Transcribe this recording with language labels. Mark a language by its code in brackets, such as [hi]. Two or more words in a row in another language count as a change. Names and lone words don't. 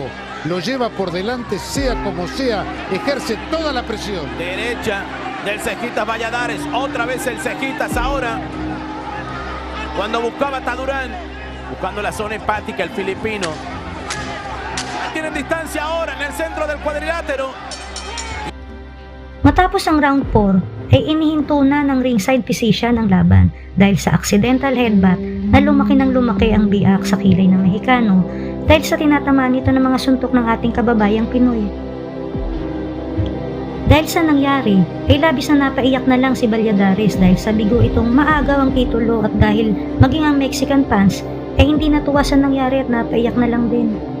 [es] Lo lleva por delante, sea como sea. Ejerce toda la presión. Derecha del Cejitas Valladares. Otra vez el Cejitas ahora. Cuando buscaba Tadurán, buscando la zona hepática, el filipino. Tienen distancia ahora en el centro del cuadrilátero. [tl] Matapos ang round 4, ay inihinto na ng [en] ringside physician [tl] ang laban dahil sa [en] accidental headbutt [tl] na lumaki ng lumaki ang biak sa kilay ng Mexicano dahil sa tinatamaan nito ng mga suntok ng ating kababayang Pinoy. Dahil sa nangyari, ay labis na napaiyak na lang si Valladares dahil sa bigo itong maagaw ang titulo, at dahil maging ang [en] Mexican fans [tl] ay hindi natuwa sa nangyari at napaiyak na lang din.